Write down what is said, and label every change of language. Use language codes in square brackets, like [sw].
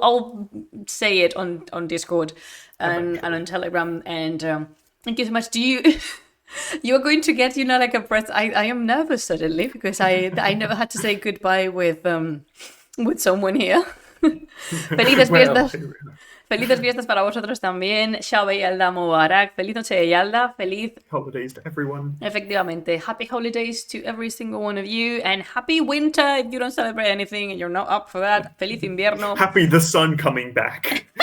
[en] I'll say it on Discord and on Telegram. And thank you so much. You're going to get like a breath. I am nervous suddenly because I never had to say goodbye with someone here. [es] Felices fiestas. Felices fiestas para vosotros también. [fa] Shaba Yaldā Mubarak. [es] Feliz noche de Yaldā. Feliz [en] holidays to everyone. [es] Efectivamente. [en] Happy holidays to every single one of you. And happy winter if you don't celebrate anything and you're not up for that. [es] Feliz invierno. [en] Happy the sun coming back.